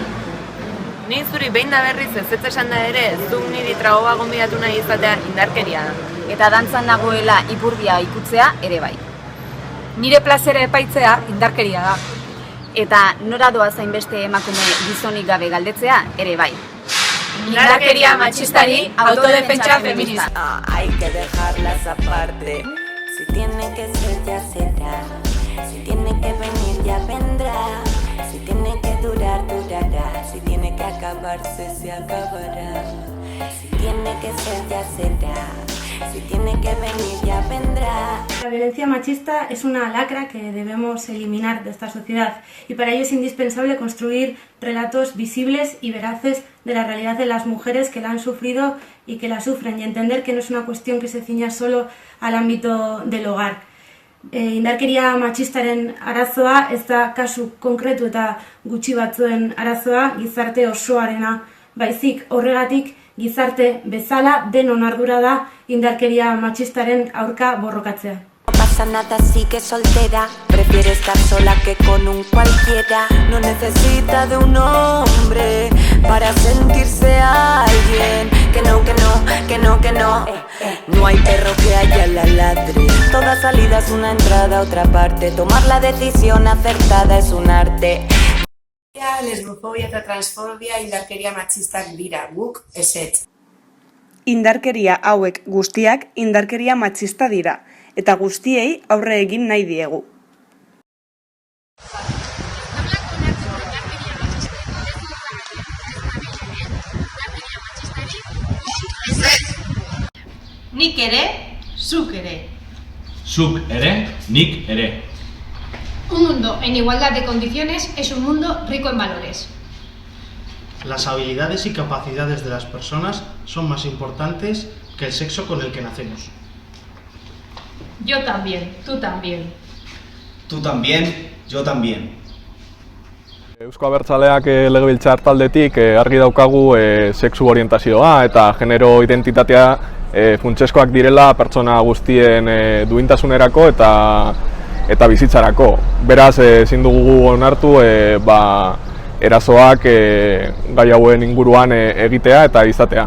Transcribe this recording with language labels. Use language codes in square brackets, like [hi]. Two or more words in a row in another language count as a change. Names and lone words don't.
[eu] Ni zuri behin da berriz ezetz esan da ere, zuk niri tragoa gonbidatu nahi izatea indarkeria da. Eta dantzan nagoela ipurdia ikutzea ere bai. Nire plazera epaitzea indarkeria da. Eta nora doa zainbeste emakume gizonik gabe galdetzea ere bai. Indarkeria matxistari autodefentsa feminista. [es] Hay que dejarlas aparte. Si tiene que ser ya será. Si tiene que venir ya vendrá. Si tiene que durar, durará. Si tiene que acabarse, se acabará. Si tiene que ser ya será. Si tiene que venir ya vendrá. La violencia machista es una lacra que debemos eliminar de esta sociedad y para ello es indispensable construir relatos visibles y veraces de la realidad de las mujeres que la han sufrido y que la sufren y entender que no es una cuestión que se ciña solo al ámbito del hogar. [eu] Indarkeria matxistaren arazoa ez da kasu konkretu eta gutxi batzuen arazoa gizarte osoarena baizik. Horregatik gizarte bezala denon ardura da indarkeria matxistaren aurka borrokatzea. [es] No pasa nada, sigue soltera. Prefiere estar sola que con un cualquiera. No necesita de un hombre para sentirse alguien. Que no, que no, que no, que no. No hay perro que haya la ladre. Toda salida es una entrada a otra parte. Tomar la decisión acertada es un arte. [eu] Lesbofobia eta transfobia indarkeria matxistak dira, guk ezetz. Indarkeria hauek guztiak indarkeria matxista dira, eta guztiei aurre egin nahi diegu. Nik ere, zuk ere. Zuk ere, nik ere. [es] Un mundo en igualdad de condiciones es un mundo rico en valores. Las habilidades y capacidades de las personas son más importantes que el sexo con el que nacemos. Yo también, tú también. Tú también, yo también. [eu] Eusko Abertzaleak legebiltzar taldetik argi daukagu sexu orientazioa eta genero identitatea funtsezkoak direla pertsona guztien duintasunerako eta bizitzarako. Beraz, ezin dugu onartu erasoak gai hauen inguruan egitea eta izatea.